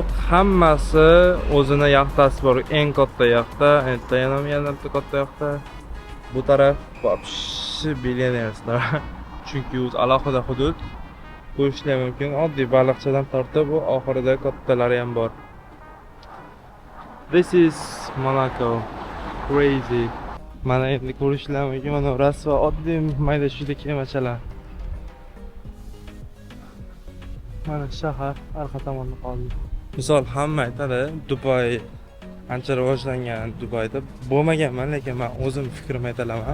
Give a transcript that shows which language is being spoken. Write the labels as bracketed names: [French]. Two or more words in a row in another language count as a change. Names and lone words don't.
[Uzbek] Hammasi o'zini yaxtasi bor. Eng katta yaxta, endi yana bitta katta yaxta. Bu taraf вообще billionerslar. Chunki o'z alohida hudud ko'rishlar mumkin. Oddiy baliqchadan tortib, bu oxirida kattalari ham bor. [English] This is Monaco. Crazy. [Uzbek] Mana endi ko'rishlar mumkin, mana rasvo oddiy mayda shunday kemachalar. Mana shahar orqa tomonda qoldi. Misol hamma aytadi, Dubay ancha rivojlangan. Dubayda bo'lmaganman, lekin men o'zim fikrimni aytaman.